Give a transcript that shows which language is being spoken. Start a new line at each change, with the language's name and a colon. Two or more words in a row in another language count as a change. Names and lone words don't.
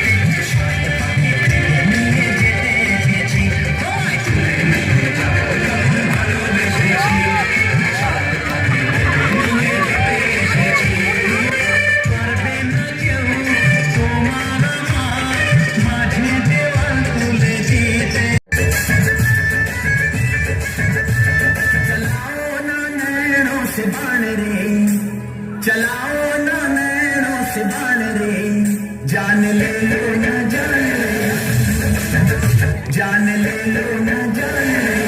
Bangla: নিয়ে যেতে এসেছি, তোমায় তুলে নিয়ে যাবো যতন ভালোবেসেছি, নিয়ে যেতে এসেছি। পারবে না কেউ তোমার আমার মাঝে দেওয়াল তুলে দিতে।
Hindi: चलाओ ना नैनों से बाण रे, चलाओ ना नैनों से बाण रे, जान ले लो ना जान ले, जान ले लो ना जान ले।